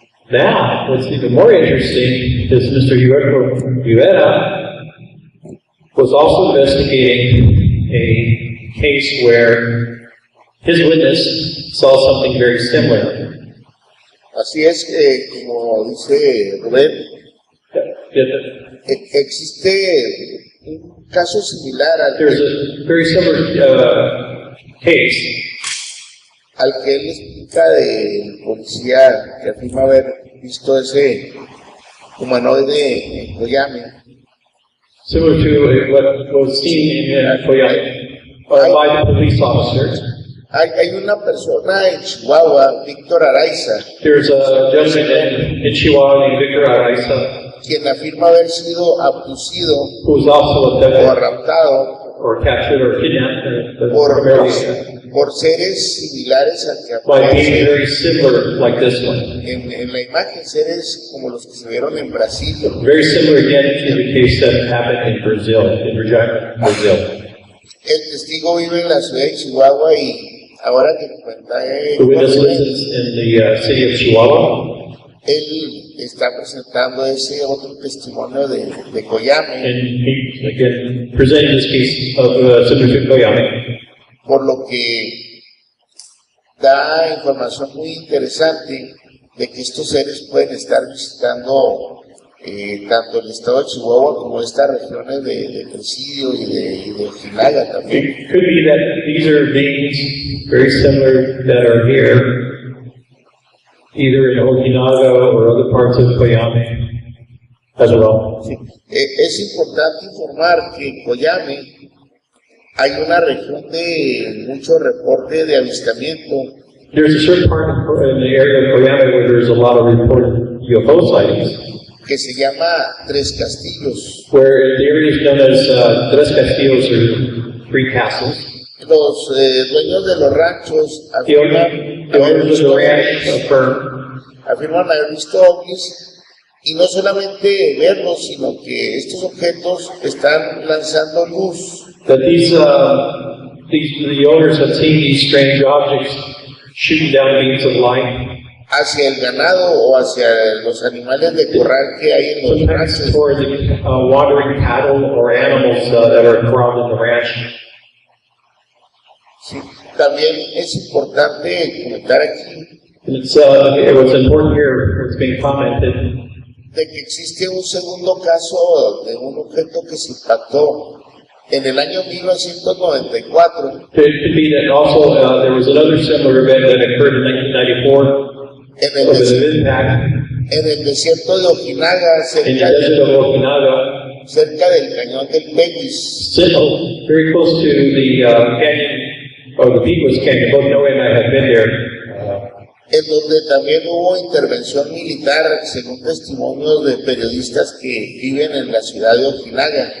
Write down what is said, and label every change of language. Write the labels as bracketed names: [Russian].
[English] Now, what's even more interesting is Mr. Uriarte was also investigating a case where his witness saw something very similar. [Spanish] Así es que, como dice Ruben, existe un caso similar al [English] There's a very similar case [Spanish] al que él explica del policía que afirma haber visto ese humanoide en Coyame. [English] similar to what was seen in Coyame by the police officers. [Spanish] Hay una persona en Chihuahua, Víctor Araiza, [English] There's a gentleman in Chihuahua named Victor Araiza [Spanish] quien afirma haber sido abducido [English] who was also [Spanish] o [English] abducted [Spanish] raptado [English] or captured or kidnapped [Spanish] por seres similares al que [English] by being [Spanish] aparece [English] very similar like this one. [Spanish] en la imagen, seres como los que se vieron en Brasil. [English] Very similar again to the case that happened in Brazil, in Regina, Brazil. [Spanish] El testigo vive en la ciudad de Chihuahua y ahora que cuenta [English] The witness lives in the city of Chihuahua, [Spanish] él está presentando ese otro testimonio de Coyame, [English] and he, again, presented this case of similar to Coyame. [Spanish] por lo que da información muy interesante de que estos seres pueden estar visitando tanto el estado de Chihuahua como estas regiones de Presidio y de Ojinaga también. [English] It could be that these are beings very similar that are here, either in Ojinaga or other parts of Coyame as well. [Spanish] Sí. Es importante informar que en Coyame hay una región de mucho reporte de avistamiento [English] There's a certain part in the area of Coyame where there's a lot of reported UFO sightings, [Spanish] que se llama Tres Castillos. [English] where the area is known as Tres Castillos or Three Castles. [Spanish] Los dueños de los ranchos [English] The owners of the ranch [Spanish] afirman haber visto ovnis y no solamente verlos, sino que estos objetos están lanzando luz [English] that the owners have seen these strange objects shooting down beams of light, [Spanish] hacia el ganado o hacia los animales de corral que hay en los [English] sometimes [Spanish] ranchos. [English] toward the wandering cattle or animals that are corralled in the ranch. [Spanish] Sí. También es importante comentar aquí [English] And it was important here, what's being commented, [Spanish] de que existe un segundo caso de un objeto que se impactó en el año 1994 [English] it could be that also there was another similar event that occurred in 1994 [Spanish] en el desierto de Ojinaga, [English] in the desert of Okinawa, [Spanish] cerca del cañón del Peguis, [English] very close to the canyon, or the Peguis Canyon. Both Noe and I have been there. [Spanish] en donde también hubo intervención militar, según testimonios de periodistas que viven en la ciudad de Ojinaga.